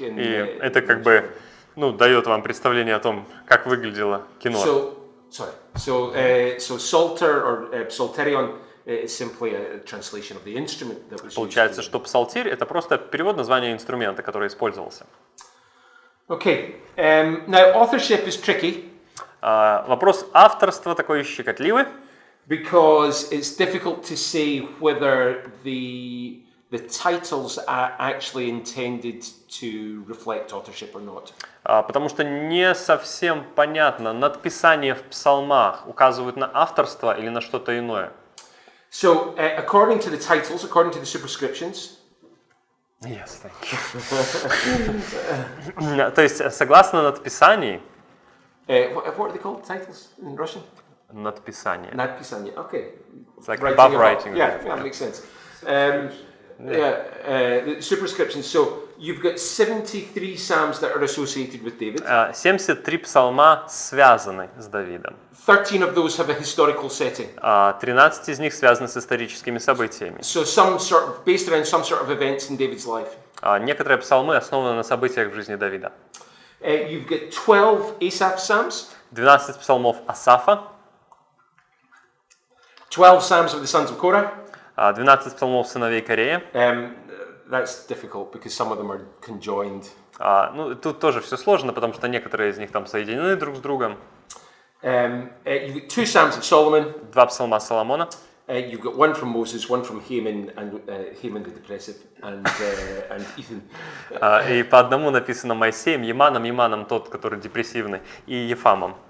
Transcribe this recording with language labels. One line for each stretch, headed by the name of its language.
Russian: И это как бы дает вам представление о том, как выглядело кинор.
English: So Psalter or Psalterion is simply a translation of the instrument that was
Russian: Получается, что Псалтирь это просто перевод названия инструмента, который использовался.
English: Okay. Now authorship is tricky.
Russian: Вопрос авторства такой щекотливый.
English: Because it's difficult to say whether the titles are actually intended to reflect authorship or not.
Russian: Потому что не совсем понятно, надписания в псалмах указывают на авторство или на что-то иное.
English: So, according to the titles, according to the superscriptions, yes, thank you.
Russian: То есть, согласно надписаний,
English: What are they called? Titles in Russian?
Russian: Надписание. Надписание. Okay.
English: It's like above about. writing. Yeah, that makes sense. The superscription. So you've got 73 psalms that are associated with David.
Russian: 73 псалма связаны с Давидом.
English: 13 of those have a historical setting.
Russian: 13 из них связаны с историческими событиями.
English: So some sort of based around some sort of events in David's life.
Russian: Некоторые псалмы основаны на событиях в жизни Давида.
English: You've got 12 Asaph psalms.
Russian: 12 псалмов Асафа.
English: 12 psalms of the sons of Korah.
Russian: 12 псалмов сыновей Корея.
English: That's difficult because some of them are conjoined.
Russian: Ну, тут тоже все сложно, потому что некоторые из них там соединены друг с другом.
English: You've got 2 psalms of Solomon.
Russian: 2 псалма Соломона.
English: You've got one from Moses, one from Haman, and Haman the depressive, and Ethan.
Russian: И по одному написано Моисеем, Еманом тот, который депрессивный, и Ефамом.